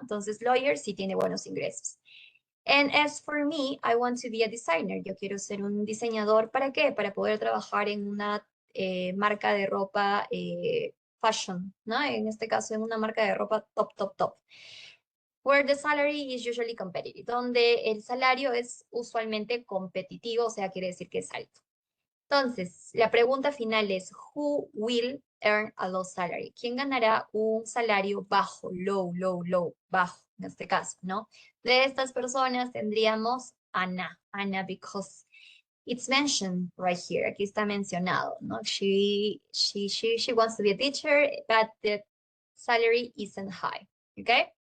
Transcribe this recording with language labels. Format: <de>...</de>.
<es>Entonces, lawyer sí tiene buenos ingresos.</es> <en>And as for me, I want to be a designer.</en> <es>Yo quiero ser un diseñador. ¿Para qué? Para poder trabajar en una marca de ropa fashion, ¿no? En este caso, en una marca de ropa top, top, top.</es> <en>Where the salary is usually competitive,</en> <es>donde el salario es usualmente competitivo, o sea, quiere decir que es alto. Entonces, la pregunta final es,</es> <en>who will earn a low salary?</en> <es>¿Quién ganará un salario bajo, low, bajo, en este caso, ¿no? De estas personas tendríamos Ana,</es> <en>because it's mentioned right here,</en> <es>aquí está mencionado, ¿no?</es> <en>She wants to be a teacher, but the salary isn't high, ¿ok?</en>